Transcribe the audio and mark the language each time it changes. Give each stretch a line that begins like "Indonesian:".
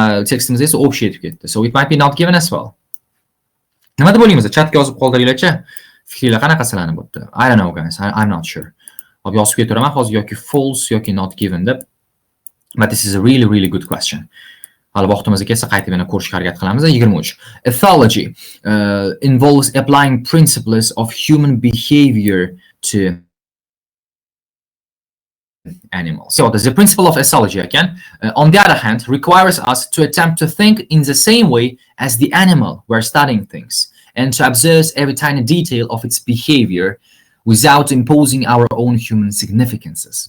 Uzbek: Tekstimizda esa общий etib ketdi.
English: So it might be not given as well.
Uzbek: Nima deb o'ylaymiz? Chatga yozib qoldiringlar-chi. Fikringlar qanaqa sizlarning bu yerda?
English: I don't know guys. I'm not sure.
Uzbek: Hop yozib ketiraman hozir yoki false yoki not given deb.
English: But this is a really good question.
Uzbek: Hali vaqtimizga kelsa qaytib yana ko'rishga harakat qilamiz. 23.
English: Ethology involves applying principles of human behavior to animals. So the principle of ethology again, on the other hand, requires us to attempt to think in the same way as the animal we're studying things, and to observe every tiny detail of its behavior without imposing our own human significances.